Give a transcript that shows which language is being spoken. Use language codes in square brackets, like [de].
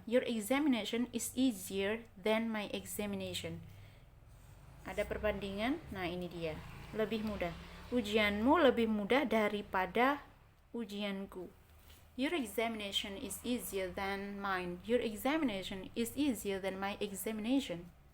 [en] Your examination is easier than my examination. [id] Ada perbandingan. Nah, ini dia. Lebih mudah. Ujianmu lebih mudah daripada ujianku. [en] Your examination is easier than mine. Your examination is easier than my examination.